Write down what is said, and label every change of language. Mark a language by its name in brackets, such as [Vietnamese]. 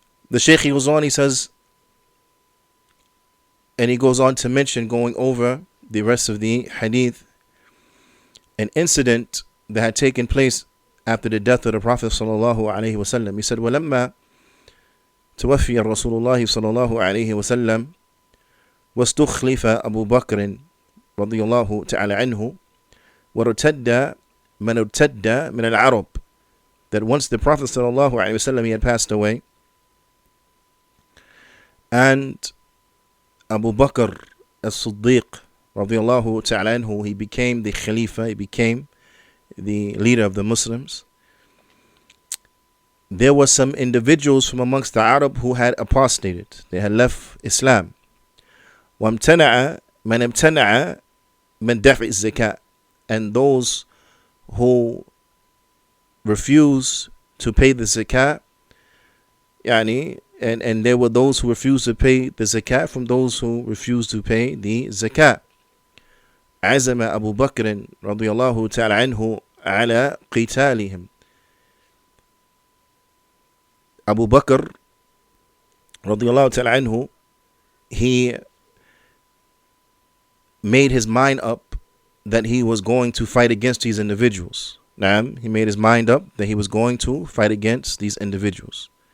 [English] The Shaykh Juyaanee says, and he goes on to mention, going over the rest of the hadith, an incident that had taken place after the death of the Prophet sallallahu alaihi wasallam. He said, [Arabic] وَلَمَّا توفي رسول الله صلى الله عليه وسلم واستخلف أبو بكر رضي الله تعالى عنه وارتد من ارتد من العرب. [English] That once the Prophet [Arabic] صلى الله عليه وسلم, [English] he had passed away, and Abu Bakr as-Siddiq [Arabic] رضي الله تعالى عنه, [English] he became the Khalifa, he became the leader of the Muslims. There were some individuals from amongst the Arab who had apostated. They had left Islam. [Arabic] وَامْتَنَعَ مَنْ امْتَنَعَ مَنْ دَفْعِ الزَّكَاةِ, [English] and those who refused to pay the zakat, and there were those who refused to pay the zakat from those who refused to pay the zakat. [Arabic] عزم أبو بكر رضي الله تعالى عنه على قتالهم. [English] Abu Bakr [Arabic] رضي الله تعالى عنه, [English] he made his mind up that he was going to fight against these individuals. He made his mind up that he was going to fight against these individuals.